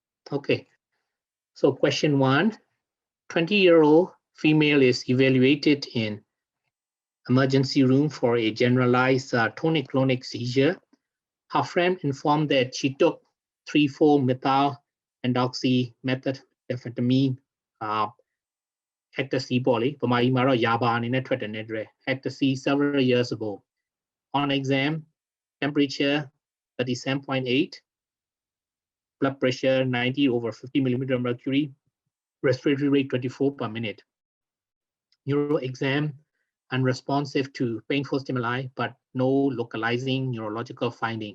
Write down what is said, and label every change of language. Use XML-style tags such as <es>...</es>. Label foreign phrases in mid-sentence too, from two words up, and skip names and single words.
<en>Okay, so question 1, 20-year-old female is evaluated in emergency room for a generalized tonic-clonic seizure. Her friend informed that she took 3,4-methyl-endoxy methamphetamine ecstasy</en> <my>ပေါ့လေဗမာပြည်မှာတော့ယာဘာအနေနဲ့ထွက်တယ်နဲ့တွေ့</my> <en>ecstasy several years ago. On exam, temperature 37.8, blood pressure 90/50 millimeter mercury, respiratory rate 24 per minute. Neuro exam unresponsive to painful stimuli, but no localizing neurological finding.</en>